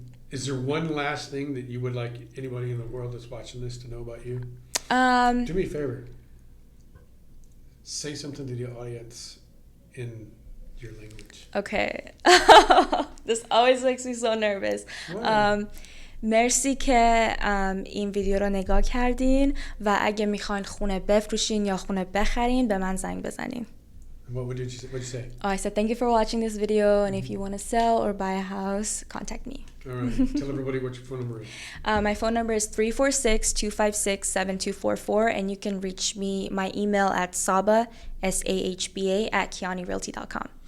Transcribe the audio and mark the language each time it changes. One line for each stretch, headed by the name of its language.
English: Is there one last thing that you would like anybody in the world that's watching this to know about you? Do me a favor. Say something to the audience in your language. Okay. This always makes me so nervous.
Persian: مرسی که این ویدیو رو نگاه کردین و اگه میخواین خونه بفروشین یا خونه بخرین به من زنگ بزنین.
English: What did you say? Oh, I said thank you for watching this video, and if you want to sell or buy a house, contact me. All right. Tell everybody what your phone number is. My phone number is 346-256-7244, and you can reach me, my email at sahba, SAHBA, @kianirealty.com.